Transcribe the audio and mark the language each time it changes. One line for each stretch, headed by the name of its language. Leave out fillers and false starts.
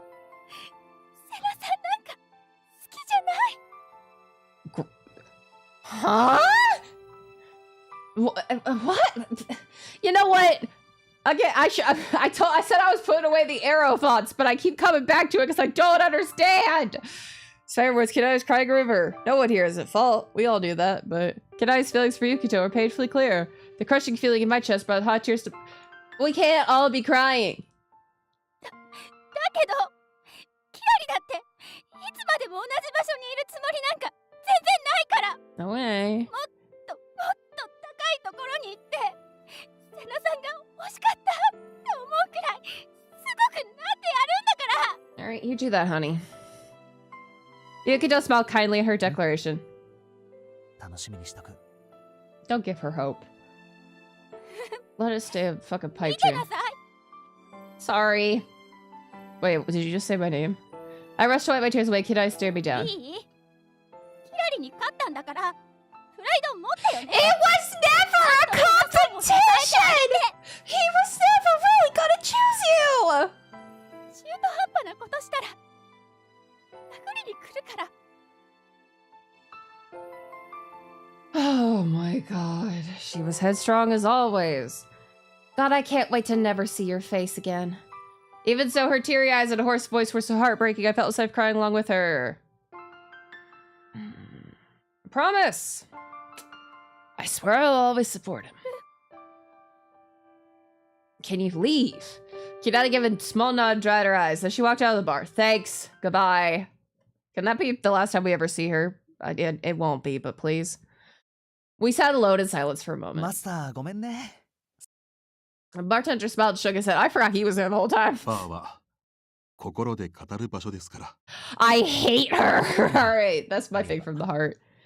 Japanese: もうセナさんなんか好きじゃない。
English: Huh? What? You know what? Okay, I said I was putting away the arrow thoughts, but I keep coming back to it because I don't understand. Sorry words, Kidai's crying a river. No one here is at fault. We all knew that, but Kidai's feelings for Yukito are painfully clear. The crushing feeling in my chest brought hot tears to... We can't all be crying.
Japanese: だけどキラリだっていつまでも同じ場所にいるつもりなんか全然ないから。もっと高いところに行ってセナさんが欲しかったって思うくらいすごくなってやるんだから。
English: Alright, you do that, honey. Yukito smiled kindly at her declaration.
Japanese: 楽しみにしとく。
English: Don't give her hope. Let us stay a fucking pipe
Japanese: 見て
English: dream.
Japanese: なさい。
English: Sorry. Wait, did you just say my name? I rushed to wipe my tears away. Kidai stared me down.
Japanese: いい？キラリに勝ったんだからプライド持ってよね。
English: It was never a competition! He was never really gonna choose you!
Japanese: 中途半端なことしたら殴りに来るから。
English: Oh my god. She was headstrong as always. God, I can't wait to never see your face again. Even so, her teary eyes and hoarse voice were so heartbreaking, I felt myself crying along with her. Promise! I swear I'll always support him. Can you leave? Kidai gave a small nod and dried her eyes as she walked out of the bar. Thanks. Goodbye. Can that be the last time we ever see her? It won't be, but please. We sat alone in silence for a
Japanese: マ
English: moment.
Japanese: スターごめんね。
English: The bartender smiled and shook his head. I forgot he was there the whole time.
Japanese: バーは心で語る場所ですから。
English: I hate her. Alright, that's my thing from the heart.